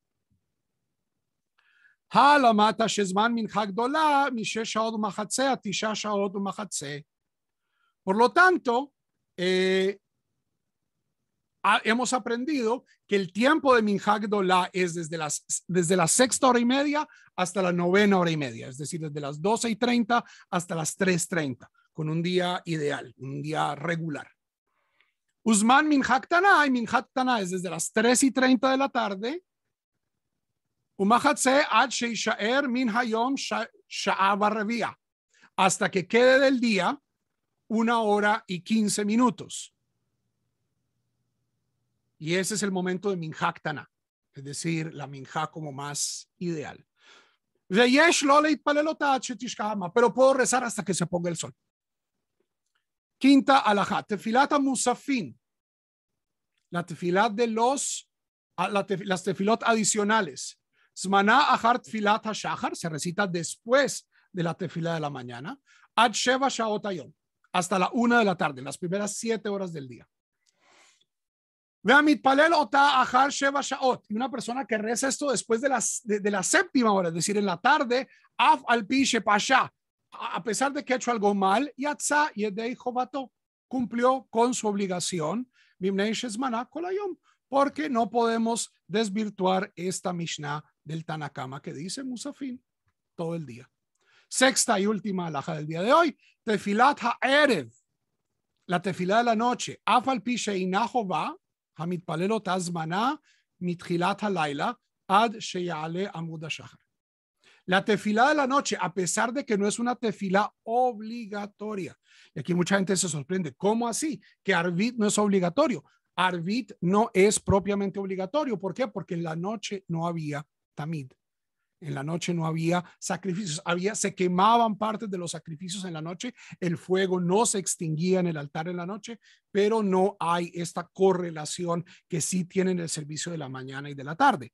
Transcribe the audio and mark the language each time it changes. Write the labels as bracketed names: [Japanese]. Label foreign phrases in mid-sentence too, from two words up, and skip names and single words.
[Spanish] Por lo tanto, hemos aprendido que el tiempo de Minjá Gdolá es desde la 6:30 hasta la 9:30, es decir, desde las 12:30 hasta las 3:30, con un día ideal, un día regular. Uzman Minjá Ktaná, y Minjá Ktaná es desde las 3:30 de la tarde, [Hebrew] ומחצה עד שישאר מן היום שעה ורביע, [Spanish] hasta que quede del día 1:15. Y ese es el momento de Minjá Ktaná, es decir, la minjá como más ideal. Pero puedo rezar hasta que se ponga el sol. Quinta alajá, [Hebrew] תפילת מוספין, [Spanish] la tefilat de las tefilot adicionales. [Hebrew] זמנה אחר תפילת השחר, [Spanish] se recita después de la tefila de la mañana. [Hebrew] עד שבע שעות היום, [Spanish] hasta la 1 de la tarde, las primeras 7 horas del día. Y una persona que reza esto después de la 7ª hora, es decir, en la tarde, [Hebrew] אף על פי שפשע, [Spanish] a pesar de que ha hecho algo mal, [Hebrew] יצא ידי חובתו, [Spanish] cumplió con su obligación, porque no podemos desvirtuar esta Mishnah del Tanakama que dice Musafin todo el día. Sexta y última alhaja del día de hoy, [Hebrew] תפילת הערב, [Spanish] la tefilá de la noche, [Hebrew] אף על פי שאינה חובה, המתפלל הזמנה מתחילת הלילה עד שיעלה עמוד השחר. [Spanish] La tefilá de la noche, a pesar de que no es una tefilá obligatoria. Y aquí mucha gente se sorprende. ¿Cómo así? Que Arvit no es obligatorio. Arvit no es propiamente obligatorio. ¿Por qué? Porque en la noche no había tamid. En la noche no había sacrificios, se quemaban partes de los sacrificios en la noche, el fuego no se extinguía en el altar en la noche, pero no hay esta correlación que sí tienen el servicio de la mañana y de la tarde.